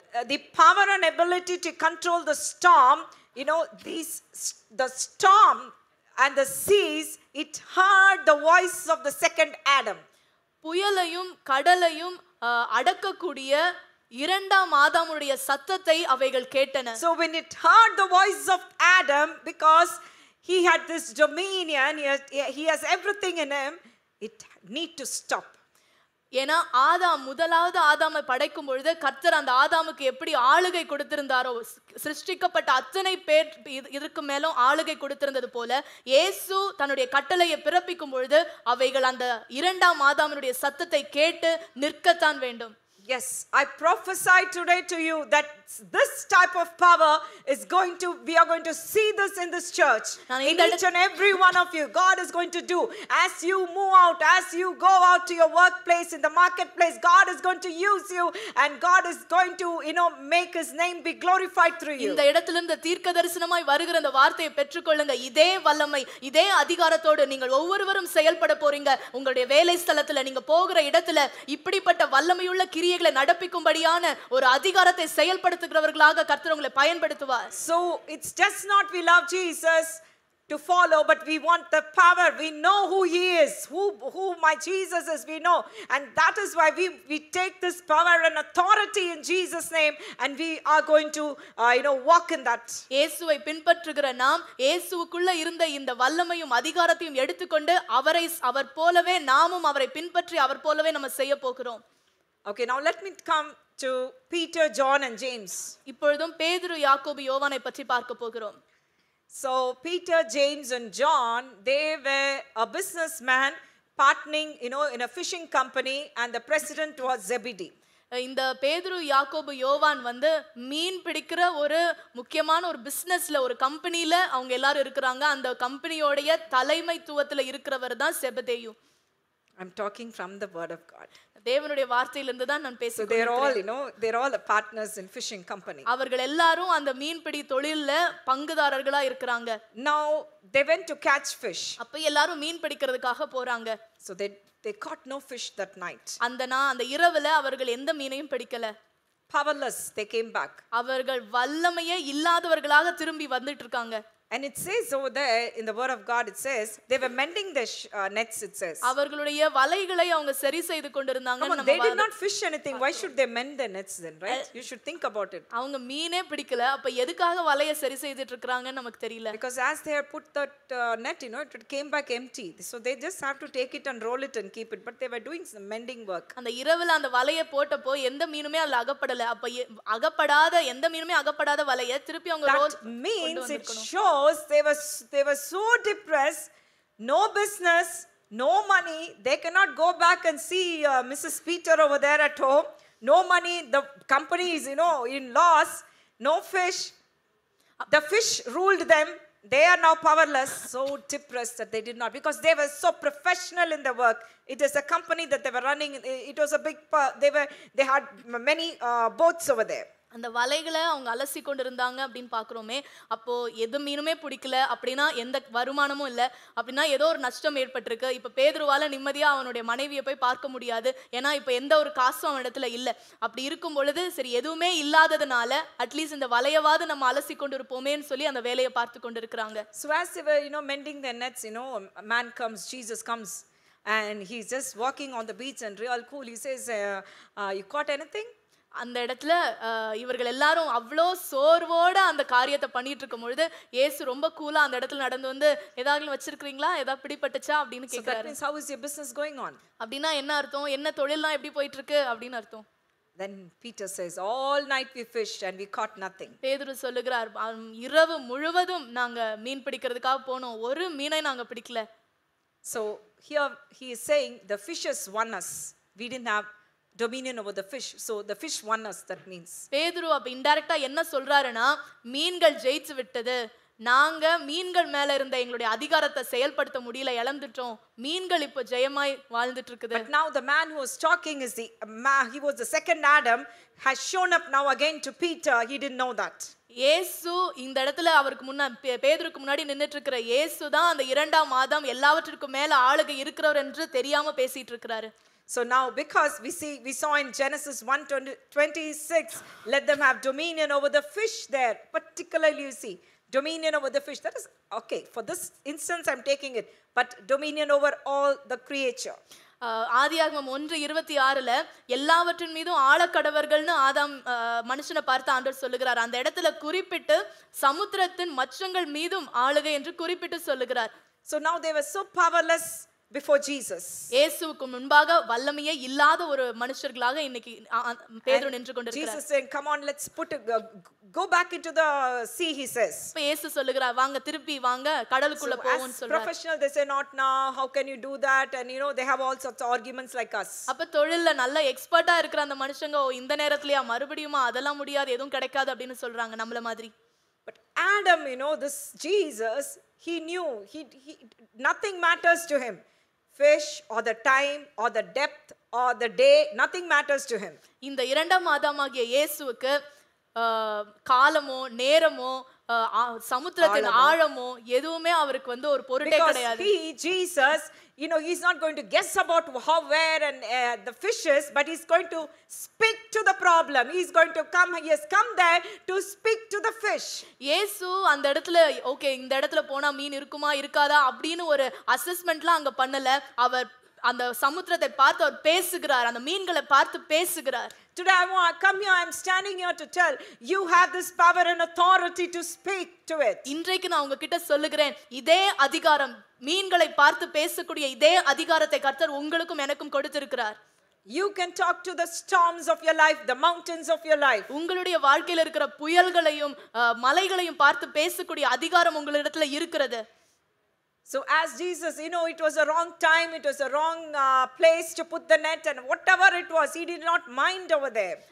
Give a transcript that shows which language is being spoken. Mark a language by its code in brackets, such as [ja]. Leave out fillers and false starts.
[en] The power and ability to control the storm, you know, the storm and the seas, it heard the voice of the second Adam. [ta] புயலையும் கடலையும் அடக்கக்கூடிய இரண்டாம் ஆதாமுடைய சத்தத்தை அவைகள் கேட்டன. [en] So when it heard the voice of Adam, because he had this dominion, he has everything in him, it need to stop. [ta] ஏன்னா முதலாவது ஆதாமை படைக்கும் பொழுது கர்த்தர் அந்த ஆதாமுக்கு எப்படி ஆளுகை கொடுத்திருந்தாரோ, சிருஷ்டிக்கப்பட்ட அத்தனை பேர் இதுக்கு மேலும் ஆளுகை கொடுத்திருந்தது போல இயேசு தன்னுடைய கட்டளையை பிறப்பிக்கும் பொழுது அவைகள் அந்த இரண்டாம் ஆதாமுடைய சத்தத்தை கேட்டு நிற்கத்தான் வேண்டும். [en] Yes, I prophesy today to you that this type of power is we are going to see this in this church. In each and every one of you, God is going to do. As you move out, as you go out to your workplace, in the marketplace, God is going to use you, and God is going to, make His name be glorified through you. [ta] இந்த இடத்திலிருந்து தீர்க்கதரிசனமாய் வருகிற அந்த வார்த்தையை பெற்றுக்கொள்ளுங்க. இதே வல்லமை, இதே அதிகாரத்தோடு நீங்கள் ஒவ்வொருவரும் செயல்பட போறீங்க. உங்களுடைய வேலை ஸ்தலத்துல, நீங்க போகிற இடத்துல இப்படிப்பட்ட வல்லமையுள்ள கிரியைகளை நடப்பிக்கும்படியான ஒரு அதிகாரத்தை செயல்படுத்துகிறவர்களாக கர்த்தர் உங்களை பயன்படுத்துவார். [en] So it's just not we love Jesus to follow, but we want the power. We know who He is, who my Jesus is, we know, and that is why we take this power and authority in Jesus name, and we are going to walk in that. [ta] இயேசுவை பின்பற்றுகிற நாம் இயேசுவுக்குள்ள இருந்த இந்த வல்லமையும் அதிகாரத்தையும் எடுத்துக்கொண்டு அவர் போலவே நாமும் அவரை பின்பற்றி அவர் போலவே நம்ம செய்ய போகிறோம். [en] Okay, now let me come to Peter, John and James. [ta] இப்பொழுதும் பேதுரு, யாக்கோபு, யோவானை பற்றி பார்க்க போகிறோம். [en] So Peter, James and John, they were a businessman partnering, in a fishing company, and the president was Zebedee. [ta] இந்த பேதுரு, யாக்கோபு, யோவான் மீன் பிடிக்கிற ஒரு முக்கியமான ஒரு பிசினஸ்ல ஒரு கம்பெனில அவங்க எல்லாரும் இருக்கிறாங்க. அந்த கம்பெனியோடைய தலைமைத்துவத்துல இருக்கிறவர் தான் செபதேயு. [en] I'm talking from the word of God. [ta] தேவனுடைய வார்த்தையிலிருந்து தான் நான் பேசுகிறேன். [en] So they're all partners in fishing company. [ta] அவர்கள் எல்லாரும் அந்த மீன்பிடி தொழில்ல பங்குதாரர்களா இருக்கிறாங்க. [en] Now they went to catch fish. [ta] அப்ப எல்லாரும் மீன் பிடிக்கிறதுக்காக போறாங்க. [en] So they caught no fish that night. [ta] அந்த இரவுல அவர்கள் எந்த மீனையும் பிடிக்கல. [en] Powerless, they came back. [ta] அவர்கள் வல்லமையே இல்லாதவர்களாக திரும்பி வந்துட்டு இருக்காங்க. [en] And it says over there in the word of God, it says they were mending their nets, it says. [ta] அவர்களுடைய வலைகளை அவங்க சரி செய்து கொண்டிருந்தாங்க. [en] They did not fish anything. Why should they mend their nets then, right? You should think about it. [ta] அவங்க மீனே பிடிக்கல, அப்ப எதுக்காக வலையை சரி செய்துட்டு இருக்காங்கன்னு நமக்கு தெரியல. [en] Because as they had put that net, it came back empty. So they just have to take it and roll it and keep it. But they were doing some mending work. [ta] அந்த இரவுல அந்த வலையை போட்டப்போ எந்த மீனுமே அதுல அகப்படல. அப்ப எந்த மீனுமே அகப்படாத வலையை திருப்பி அவங்க role. [en] That means it shows they were so depressed, no business, no money. They cannot go back and see Mrs. Peter over there at home. No money, the company is in loss. No fish, the fish ruled them. They are now powerless, so depressed that they did not, because they were so professional in their work. It is a company that they were running. It was a big they had many boats over there. [ta] அந்த வலைகளை அவங்க அலசி கொண்டிருந்தாங்க அப்படின்னு பார்க்குறோமே. அப்போ எது மீனுமே பிடிக்கல அப்படின்னா எந்த வருமானமும் இல்லை அப்படின்னா ஏதோ ஒரு நஷ்டம் ஏற்பட்டிருக்கு. இப்போ பேதுருவால நிம்மதியாக அவனுடைய மனைவியை போய் பார்க்க முடியாது. ஏன்னா இப்போ எந்த ஒரு காசும் அவன் இடத்துல இல்லை. அப்படி இருக்கும் பொழுது சரி எதுவுமே இல்லாததுனால அட்லீஸ்ட் இந்த வலையவாது நம்ம அலசி கொண்டு இருப்போமேன்னு சொல்லி அந்த வேலையை பார்த்து கொண்டு இருக்கிறாங்க. [en] So as they were mending their nets, a man comes, Jesus comes, and he's just walking on the beach and real cool. He says, you caught anything? [ta] அந்த இடத்துல இவர்கள் எல்லாரும் அவ்வளோ சோர்வோட அந்த காரியத்தை பண்ணிட்டு இருக்கும் பொழுது இயேசு ரொம்ப கூலா அந்த இடத்துல நடந்து வந்து ஏதாவது வச்சிருக்கீங்களா, ஏதாவது பிடிபட்டுச்சா அப்படின்னு கேட்கிறாரு. [en] How is your business going on? [ta] அப்படின்னா என்ன அர்த்தம், என்ன தொழில்லாம் எப்படி போயிட்டு இருக்கு அப்படின்னு அர்த்தம். [en] Then Peter says, all night we fished and we caught nothing. [ta] பேதுரு சொல்லுகிறார், இரவு முழுவதும் நாங்க மீன் பிடிக்கிறதுக்காக போனோம், ஒரு மீனை நாங்க பிடிக்கல. [en] So here he is saying the fishes won us. We didn't have dominion over the fish. So the fish won us, that means. [ta] பேதுரு அப்ப இன்டைரக்டா என்ன சொல்றாருன்னா, மீன்கள் ஜெயிச்சு விட்டது, நாங்க மீன்கள் மேல இருந்த எங்களுடைய அதிகாரத்தை செயல்படுத்த முடியல, இழந்துட்டோம், மீன்கள் இப்போ ஜெயமாய் வாழ்ந்துட்டு இருக்குது. [en] But now the man who was talking is he was the second Adam, has shown up now again to Peter. He didn't know that. [ta] இயேசு இந்த இடத்துல அவருக்கு பேதுருக்கு முன்னாடி நின்னுட்டு இருக்கிற இயேசு தான் அந்த இரண்டாம் ஆதாம், எல்லாவற்றிற்கும் மேல ஆளுகை இருக்கிறவர் என்று தெரியாம பேசிட்டு இருக்கிறாரு. [en] So now because we saw in Genesis 1:26, let them have dominion over the fish there. Particularly you see dominion over the fish. That is okay. For this instance I'm taking it. But dominion over all the creature. [ta] ஆதியாகமம் 1:26ல எல்லாவற்றின் மீதும் ஆளக்கடவர்கள்னு ஆதாம் மனுஷனை பார்த்து ஆண்டவர் சொல்லுகிறார். அந்த இடத்துல குறிப்பிட்டு சமுத்திரத்தின் மச்சங்கள் மீதும் ஆளுகை என்று குறிப்பிட்டு சொல்லுகிறார். [en] So now they were so powerless before Jesus. [ta] இயேசுவுக்கு முன்பாக வல்லமையே இல்லாத ஒரு மனுஷர்களாக இன்னைக்கு பேதுரு நின்று கொண்டிருக்கிறார். [en] Jesus saying, come on, let's go back into the sea, he says. [ta] இப்ப இயேசு சொல்லுகிறார், வாங்க திருப்பி வாங்க கடலுக்குள்ள போவோம்னு சொல்றார். [en] Professional they say, not now, how can you do that? And you know they have all sorts of arguments like us. [ta] அப்ப தொழில்ல நல்ல எக்ஸ்பர்ட்டா இருக்கிற அந்த மனுஷங்க இந்த நேரத்துலயா மறுபடியுமா அதெல்லாம் முடியாது, எதுவும் கிடைக்காது அப்படின்னு சொல்றாங்க நம்மள மாதிரி. [en] But Adam, you know, this Jesus, he knew nothing matters to him. Fish or the time or the depth or the day, nothing matters to him. [ta] இந்த இரண்டாம் ஆதாமாகிய இயேசுவுக்கு காலமோ நேரமோ சமுத்திரத்தின் ஆழமோ எதுவுமே அவருக்கு வந்து ஒரு பொருட்டே கிடையாது. [en] Jesus, you know, he's not going to guess about how, where and the fishes, but he's going to speak to the problem. He's going to come, he has come there to speak to the fish. [ta] இயேசு அந்த இடத்துல okay இந்த இடத்துல போனா மீன் இருக்குமா இருக்காதா அப்படின்னு ஒரு அசஸ்மெண்ட்லாம் அங்க பண்ணல. அவர் அந்த சமுத்திரத்தை பார்த்து அவர் பேசுகிறார், அந்த மீன்களை பார்த்து பேசுகிறார். [en] Today I come here, I'm standing here to tell you have this power and authority to speak to it. [ta] இன்றைக்கு நான் உங்ககிட்ட சொல்லுகிறேன், இதே அதிகாரம், மீன்களை பார்த்து பேசக்கூடிய இதே அதிகாரத்தை கர்த்தர் உங்களுக்கும் எனக்கும் கொடுத்திருக்கிறார். [en] You can talk to the storms of your life, the mountains of your life. [ta] உங்களுடைய வாழ்க்கையில இருக்கிற புயல்களையும் மலைகளையும் பார்த்து பேசக்கூடிய அதிகாரம் உங்களிடத்துல இருக்கிறது. [en] So as Jesus, you know, it was a wrong time, it was a wrong place to put the net, and whatever it was, he did not mind over there.